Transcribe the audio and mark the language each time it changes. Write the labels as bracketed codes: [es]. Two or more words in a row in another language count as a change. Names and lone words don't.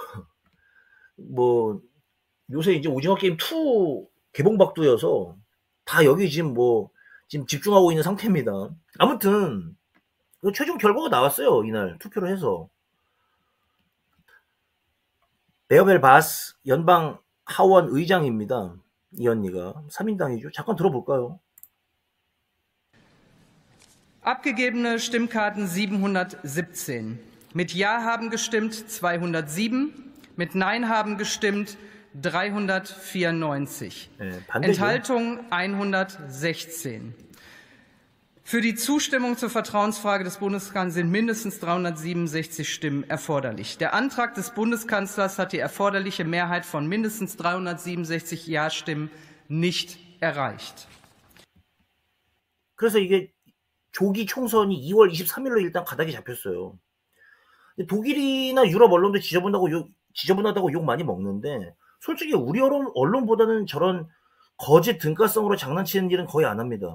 [ko] 뭐 요새 이제 오징어 게임 2 개봉박두여서 다 여기 지금 뭐 지금 집중하고 있는 상태입니다. 아무튼 최종 결과가 나왔어요. 이날 투표를 해서 베어벨 바스 연방 하원 의장입니다. 이 언니가 3인당이죠. 잠깐 들어볼까요? [de] Abgegebene Stimmkarten 717. Mit Ja haben gestimmt 207, mit Nein haben gestimmt 394. Enthaltung 116. Für die Zustimmung zur Vertrauensfrage des Bundeskanzlers sind mindestens 367 Stimmen erforderlich. Der Antrag des Bundeskanzlers hat die erforderliche Mehrheit von mindestens 367 Ja-Stimmen nicht erreicht. [ko] 그래서 이게 조기 총선이 2월 23일로 일단 가닥이 잡혔어요. 독일이나 유럽 언론도 지저분하다고 욕 많이 먹는데 솔직히 우리 언론보다는 저런 거짓 등가성으로 장난치는 일은 거의 안 합니다.